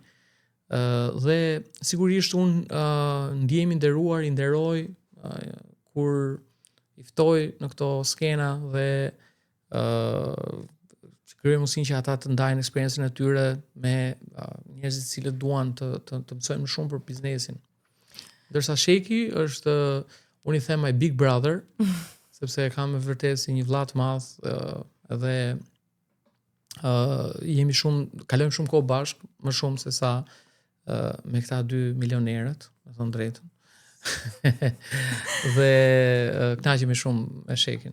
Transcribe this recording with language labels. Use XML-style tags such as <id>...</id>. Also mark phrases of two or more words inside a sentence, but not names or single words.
<sq>Dhe sigurisht unë ndjehemi nderuar, i nderoj kur i ftoj në këto skena dhe krijoj mundësinë që ata të ndajnë eksperiencën e tyre me njerëzit të cilët duan të mësojnë më shumë për biznesin. Ndërsa Sheki është, unë i them</sq> <en>my big brother,</en> <sq>sepse e kam me vërtet si një vëlla të madh, edhe kalojmë shumë kohë bashkë, më shumë se sa me këta 2 milionerët, me thonë drejtën. Dhe kënaqemi shumë me Shekin.</sq>